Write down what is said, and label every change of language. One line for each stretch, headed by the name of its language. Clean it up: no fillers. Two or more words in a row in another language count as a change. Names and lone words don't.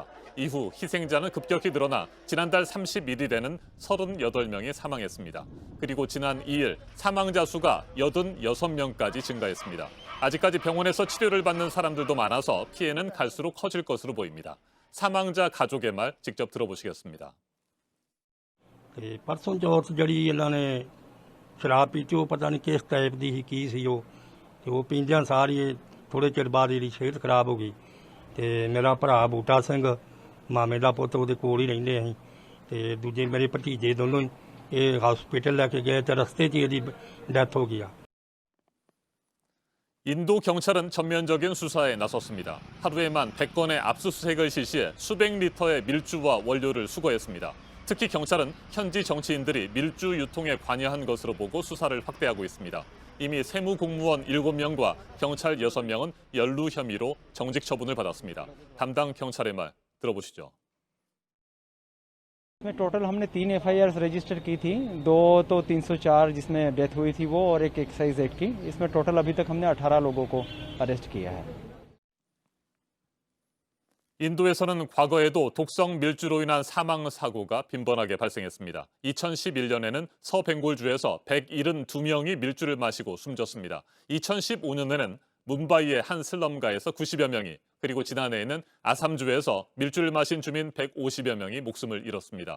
Korean: 이후 희생자는 급격히 늘어나 지난달 31일에는 38명이 사망했습니다. 그리고 지난 2일 사망자 수가 86명까지 증가했습니다. 아직까지 병원에서 치료를 받는 사람들도 많아서 피해는 갈수록 커질 것으로 보입니다. 사망자 가족의 말 직접 들어보시겠습니다.
Punjabi: ਪਰਸੋਂ ਚੌਥ ਜੜੀ ਇਨ੍ਹਾਂ ਨੇ ਸ਼ਰਾਬ ਪੀਤੀ ਵੋ ਪਤਾ ਨਹੀਂ ਕਿਸ ਟਾਈਪ ਦੀ ਹੀ ਕੀ ਸੀ ਵੋ ਤੇ ਵੋ ਪੀਂਦੀਆਂ ਸਾਰੀ ਥੋੜ੍ਹੇ ਚਿਰ ਬਾਦ ਇਹਦੀ ਸਿਹਤ ਖਰਾਬ ਹੋ ਗਈ ਤੇ ਮੇਰਾ ਭਰਾ ਬੂਟਾ ਸਿੰਘ ਮਾਮੇ ਦਾ ਪੁੱਤ ਉਹਦੇ ਕੋਲ ਹੀ ਰਹਿੰਦੇ ਅਸੀਂ ਤੇ ਦੂਜੇ ਮੇਰੇ ਭਤੀਜੇ ਦੋਨੋਂ ਹੀ ਇਹ ਹਸਪੀਟਲ ਲੈ ਕੇ ਗਏ ਤੇ ਰਸਤੇ 'ਚ ਇਹਦੀ ਡੈਥ ਹੋ ਗਈ ਆ
Korean: 인도 경찰은 전면적인 수사에 나섰습니다. 하루에만 100건의 압수수색을 실시해 수백 리터의 밀주와 원료를 수거했습니다. 특히 경찰은 현지 정치인들이 밀주 유통에 관여한 것으로 보고 수사를 확대하고 있습니다. 이미 세무공무원 7명과 경찰 6명은 연루 혐의로 정직 처분을 받았습니다. 담당 경찰의 말 들어보시죠.
Hindi: इसमें टोटल हमने 3 FIR रजिस्टर की थी, 2 तो 304 जिसमें डेथ हुई थी वो और एक
English: excise act
Hindi: की। इसमें टोटल अभी तक हमने 18 लोगों को अरेस्ट किया है।
Korean: 인도에서는 과거에도 독성 밀주로 인한 사망 사고가 빈번하게 발생했습니다. 2011년에는 서벵골주에서 172명이 밀주를 마시고 숨졌습니다. 2015년에는 뭄바이의 한 슬럼가에서 90여 명이, 그리고 지난해에는 아삼주에서 밀주를 마신 주민 150여 명이 목숨을 잃었습니다.